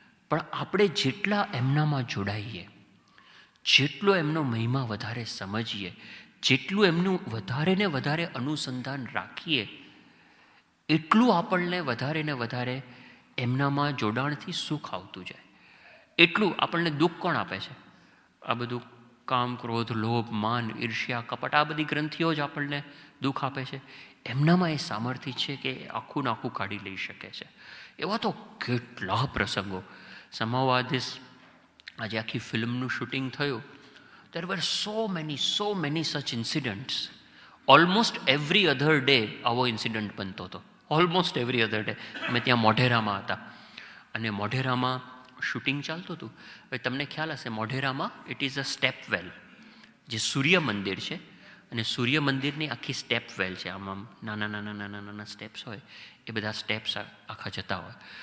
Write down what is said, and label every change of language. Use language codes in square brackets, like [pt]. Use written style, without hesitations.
[gu] પણ આપણે જેટલા એમનામાં જોડાઈએ, જેટલો એમનો મહિમા વધારે સમજીએ, જેટલું એમનું વધારે ને વધારે અનુસંધાન રાખીએ, એટલું આપણને વધારે ને વધારે એમનામાં જોડાણથી સુખ આવતું જાય. એટલું આપણને દુઃખ કોણ આપે છે? આ બધું કામ, ક્રોધ, લોભ, માન, ઈર્ષ્યા, કપટ, આ બધી ગ્રંથિઓ જ આપણને દુઃખ આપે છે. એમનામાં એ સામર્થ્ય છે કે આખું નાખું કાઢી લઈ શકે છે. એવા તો કેટલા પ્રસંગો. [en] somehow [gu] આજે આખી ફિલ્મનું શૂટિંગ થયું, [en] there were so many such incidents. Almost every other day [gu] આવો ઇન્સિડન્ટ બનતો હતો. [en] Almost every other day. [gu] અમે ત્યાં મોઢેરામાં હતા, અને મોઢેરામાં શૂટિંગ ચાલતું હતું. હવે તમને ખ્યાલ હશે, મોઢેરામાં [en] it is a step well, [gu] જે સૂર્ય મંદિર છે, અને સૂર્ય મંદિરની આખી સ્ટેપ વેલ છે, આમ નાના નાના નાના નાના સ્ટેપ્સ હોય, એ બધા સ્ટેપ્સ આખા જતા હોય.